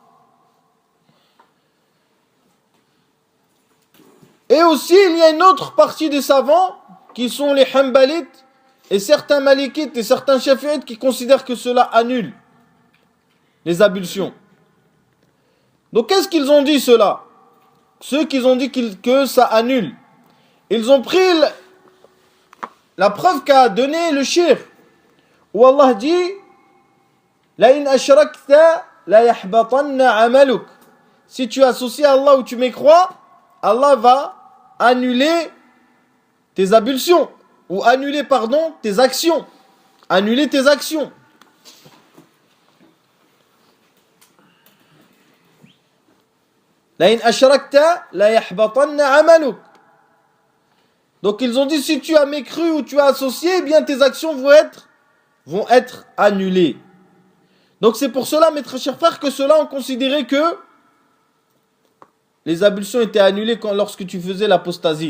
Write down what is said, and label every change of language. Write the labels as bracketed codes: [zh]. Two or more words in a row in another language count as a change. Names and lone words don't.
[fr] Et aussi, il y a une autre partie des savants, qui sont les Hanbalites, et certains Malikites et certains Shafi'ites qui considèrent que cela annule les ablutions. Donc qu'est-ce qu'ils ont dit cela? Ceux qui ont dit que ça annule. Ils ont pris la preuve qu'a donné le shirk, où Allah dit [ar] لئن أشركت ليحبطن عملك. [fr] Si tu associes à Allah ou tu mécrois, Allah va annuler tes ablutions, ou annuler, pardon, tes actions. Annuler tes actions. [ar] لئن أشركت ليحبطن عملك. [fr] Donc ils ont dit, si tu as mécru ou tu as associé, eh bien tes actions vont être annulées. Donc c'est pour cela, mes très chers frères, que ceux-là ont considéré que les ablutions étaient annulées lorsque tu faisais l'apostasie.